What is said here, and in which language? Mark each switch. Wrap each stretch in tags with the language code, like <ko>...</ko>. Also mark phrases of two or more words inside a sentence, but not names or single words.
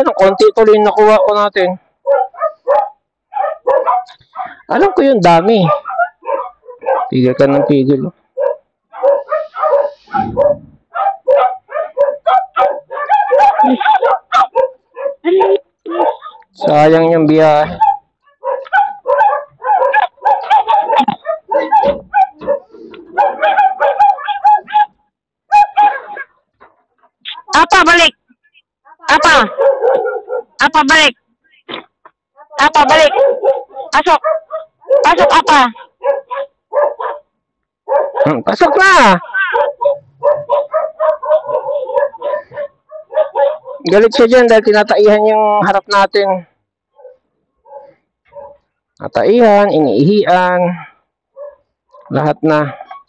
<tl>Ang konti tuloy yung nakuha ko natin. Alam ko yung dami. Pigil ka ng pigil. Sayang yung biyahe. Apa, balik! Apa! Apa, balik! Apa, balik! Pasok! Pasok, apa! Pasok na! Galit siya dyan dahil tinataihan yung harap natin. Nataihan, iniihian, lahat na.</tl>